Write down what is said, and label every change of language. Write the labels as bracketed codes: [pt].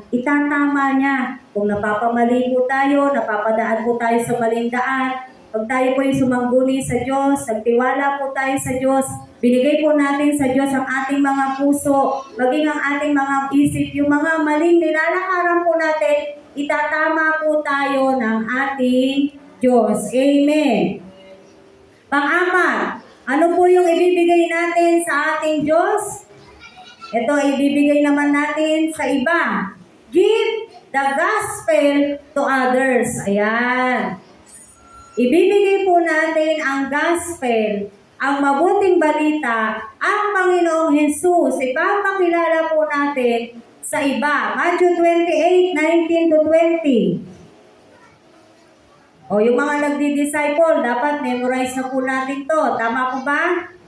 [tl] Itatama niya. Kung napapamali po tayo, napapadaan po tayo sa maling daan, pag tayo po yung sumangguni sa Diyos, nagtiwala po tayo sa Diyos, binigay po natin sa Diyos ang ating mga puso, maging ang ating mga isip, yung mga maling nilalakaran po natin, itatama po tayo ng ating Diyos. Amen. Pang-apat, ano po yung ibibigay natin sa ating Diyos? Ito, ibibigay naman natin sa iba. [en] Give the gospel to others. [tl] Ayan. Ibibigay po natin ang gospel, ang mabuting balita, ang Panginoong Jesus. Ipapakilala po natin sa iba. Matthew 28:19-20. O yung mga nagdi-disciple, dapat memorize na po natin to. Tama po ba?